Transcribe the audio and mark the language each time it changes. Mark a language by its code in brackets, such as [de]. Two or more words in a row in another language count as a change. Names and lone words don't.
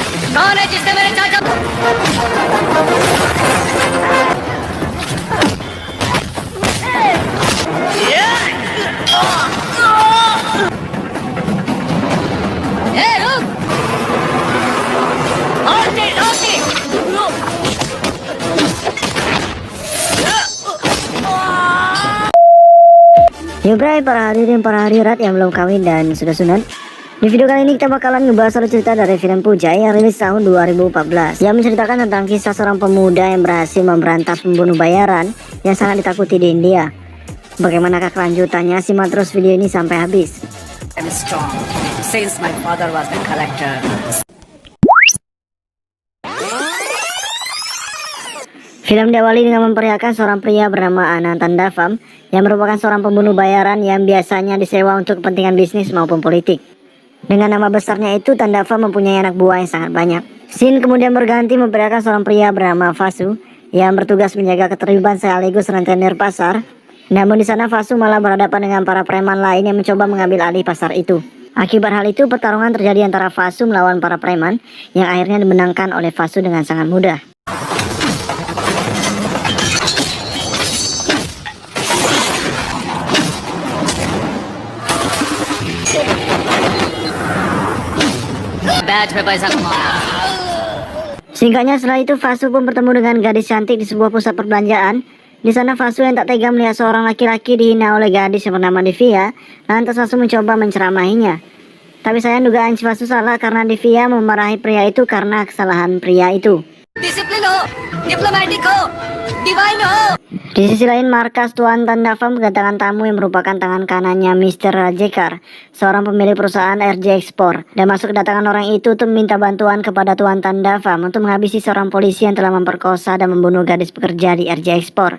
[hi] कौन है जिसने मेरे चाचा ए रुक रोटी रोटी [id] Yubray, para hadirin para hadirat yang belum kawin dan sudah sunat. Di video kali ini kita bakalan ngebahas satu cerita dari film Pujai yang rilis tahun 2014 yang menceritakan tentang kisah seorang pemuda yang berhasil memberantas pembunuh bayaran yang sangat ditakuti di India. Bagaimanakah kelanjutannya? Simak terus video ini sampai habis. [en] I'm strong since my father was the collector. [id] Film diawali dengan memperlihatkan seorang pria bernama Anand Tandavam yang merupakan seorang pembunuh bayaran yang biasanya disewa untuk kepentingan bisnis maupun politik. Dengan nama besarnya itu, Tandavam mempunyai anak buah yang sangat banyak. Scene kemudian berganti memperlihatkan seorang pria bernama Vasu yang bertugas menjaga ketertiban sekaligus rentenir pasar. Namun di sana Vasu malah berhadapan dengan para preman lain yang mencoba mengambil alih pasar itu. Akibat hal itu, pertarungan terjadi antara Vasu melawan para preman yang akhirnya dimenangkan oleh Vasu dengan sangat mudah. [hi] बैच में पैसा कमाओ. [id] Singkatnya setelah itu Vasu pun bertemu dengan gadis cantik di sebuah pusat perbelanjaan. Di sana Vasu yang tak tega melihat seorang laki-laki dihina oleh gadis yang bernama Divya. Lantas Vasu mencoba menceramahinya. Tapi sayang dugaan Vasu salah karena Divya memarahi pria itu karena kesalahan pria itu. [hi] डिसिप्लिन हो, डिप्लोमेटिक हो, डिवाइन हो. [id] Di sisi lain, markas Tuan Tandavam kedatangan tamu yang merupakan tangan kanannya Mr. Rajekar, seorang pemilik perusahaan RJ Export. Dan masuk kedatangan orang itu untuk meminta bantuan kepada Tuan Tandavam untuk menghabisi seorang polisi yang telah memperkosa dan membunuh gadis pekerja di RJ Export.